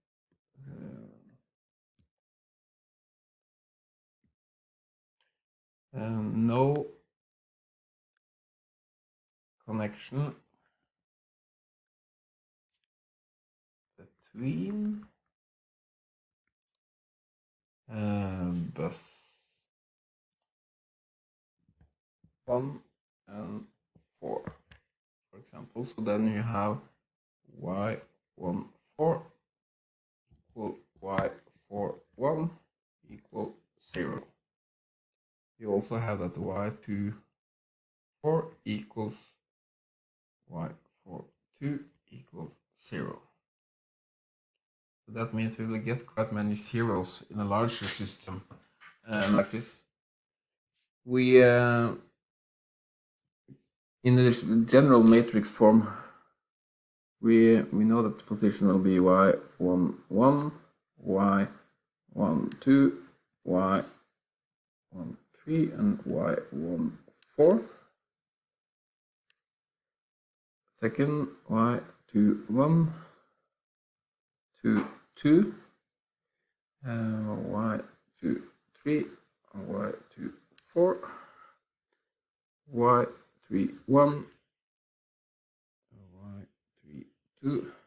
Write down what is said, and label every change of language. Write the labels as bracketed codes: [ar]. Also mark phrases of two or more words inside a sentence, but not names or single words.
[en] No connection between bus 1 and 4, for example. So then you have y14 equal y41 equal 0. You also have that y24 equals y42 equals 0. So that means we will get quite many zeros in a larger system like this. We in the general matrix form, we know that the position will be y11, y12, y13, and y14. Second, y21, 2, y23, y24, y31, y32,